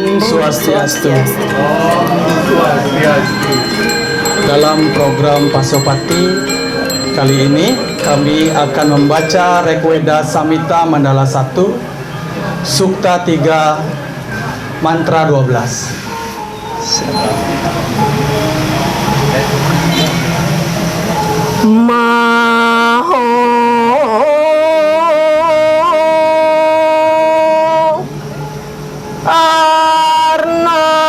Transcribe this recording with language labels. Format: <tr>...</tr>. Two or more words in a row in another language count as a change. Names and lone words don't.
<id>Swastiastu. Swastiastu. Dalam program Pasopati kali ini kami akan membaca Rekweda Samhita Mandala 1 Sukta 3 Mantra 12.</id> <sa>Maho Arna</sa>